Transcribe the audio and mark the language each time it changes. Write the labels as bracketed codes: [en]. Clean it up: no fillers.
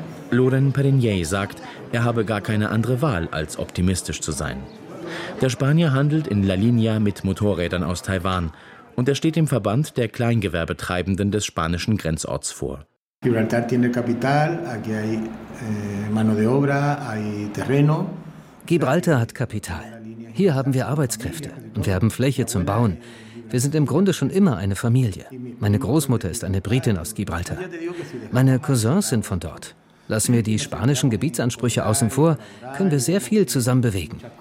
[de] Loren Perignier sagt, er habe gar keine andere Wahl, als optimistisch zu sein. Der Spanier handelt in La Linea mit Motorrädern aus Taiwan und er steht im Verband der Kleingewerbetreibenden des spanischen Grenzorts vor. [es] Gibraltar tiene capital, aquí hay mano de obra, hay terreno. [de] Gibraltar hat Kapital. Hier haben wir Arbeitskräfte und wir haben Fläche zum Bauen. Wir sind im Grunde schon immer eine Familie. Meine Großmutter ist eine Britin aus Gibraltar. Meine Cousins sind von dort. Lassen wir die spanischen Gebietsansprüche außen vor, können wir sehr viel zusammen bewegen.